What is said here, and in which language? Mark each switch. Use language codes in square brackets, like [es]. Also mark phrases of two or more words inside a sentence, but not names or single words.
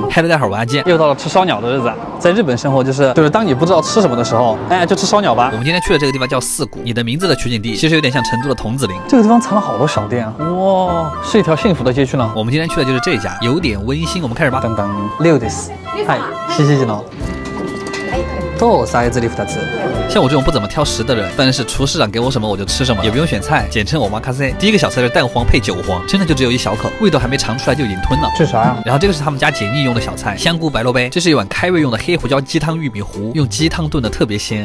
[zh] 嗨了，大伙儿，我阿健，又到了吃烧鸟的日子。在日本生活就是当你不知道吃什么的时候，哎，就吃烧鸟吧。我们今天去的这个地方叫四谷，你的名字的取景地其实有点像成都的桐梓林。这个地方藏了好多小店啊，哇，是一条幸福的街区呢。我们今天去的就是这家，有点温馨。我们开始吧。 [ja] 等等，6 です。はい、7時の。とサイズリフト2。 [zh] 像我这种不怎么挑食的人，但是厨师长给我什么我就吃什么，也不用选菜，简称我妈卡塞。第一个小菜是蛋黄配韭黄，真的就只有一小口，味道还没尝出来就已经吞了。这啥呀？然后这个是他们家解腻用的小菜，香菇白萝卜。这是一碗开胃用的黑胡椒鸡汤玉米糊，用鸡汤炖的特别鲜。